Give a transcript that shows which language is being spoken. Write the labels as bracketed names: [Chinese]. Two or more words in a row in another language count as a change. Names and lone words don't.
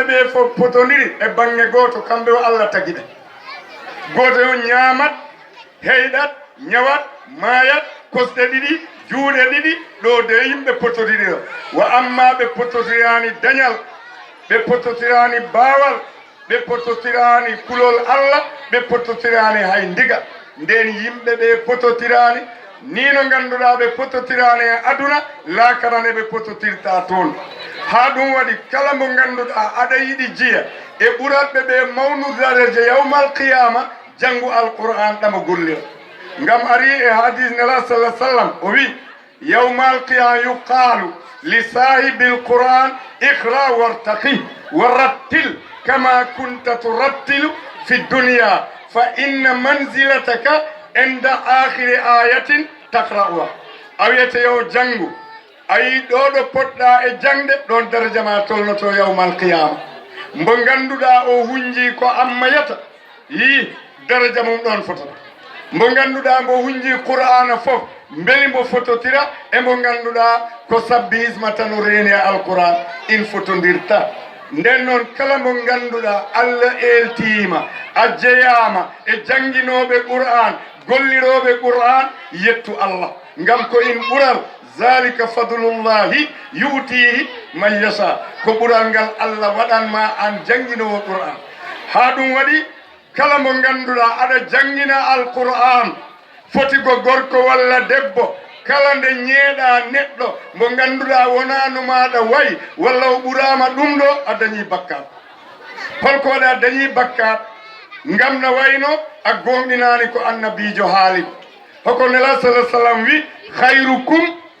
[Fula] ɓe fof potodiri e bangge goto kamɓe o allah tagui ɓe goto o ñamat heyɗat ñawat mayat kosɗe ɗiɗi juuɗe ɗiɗi ɗo de yimɓe potodiri o wa amma ɓe pototirani dañal ɓe pototirani baawal ɓe pototirani kulol allah ɓe pototirani hay ndiga nden yimɓe ɓe pototirani ni no ngannduɗaa ɓe pototirani e aduna laakarane ɓe pototirta toon ha ɗum waɗi kala mo ganduɗa aɗa yiɗi jiya e ɓuratɓe ɓe mawnudareje [Arabic] يوم القيامة [Fula] janngu alquran ɗama gollira ngam ari e hadis nela sallah sallam o wi [Arabic] يوم القيامة يقال ل صاحب القرآن اقرأ وارتق ورتل كما كنت ترتل في الدنيا فإن منزلتك عند آخر آية تقرؤها [Fula] a wiyete yo janngu ayi ɗo poɗɗa e jangde ɗon daraja ma tolnoto [Arabic] يوم القيامة [Fula] mbo ganduɗa o hunji ko ammayata yi daraja mum ɗon fotata mbo ganduɗa mbo hunji qur'ana fof beeli mbo fototira e mbo ganduɗa ko sabbisma tan o reeni e alquran in fotodirta nden noon kala mo ganduɗa Allah eltima a jeyama e jangguinoɓe qur'an golliroɓe qur'an yettu Allah ngam ko in ɓural [Arabic] ذلك فضل الله يؤتيه من يشاء [Fula] ko ɓural ngal Allah waɗanma an jangguinowo qur'an ha ɗum waɗi kala mo ganduɗa aɗa jangguina alqur'an foti ko gorko walla debbo kala nde ñeeɗa neɗɗo mo ganduɗa wonano maɗa wayi walla o ɓurama ɗum ɗo a dañi bakkat holko waɗa dañi bakkat ngam no wayno a gonɗinani ko annabijo haali hoko nela sallah sallam wi khayrukum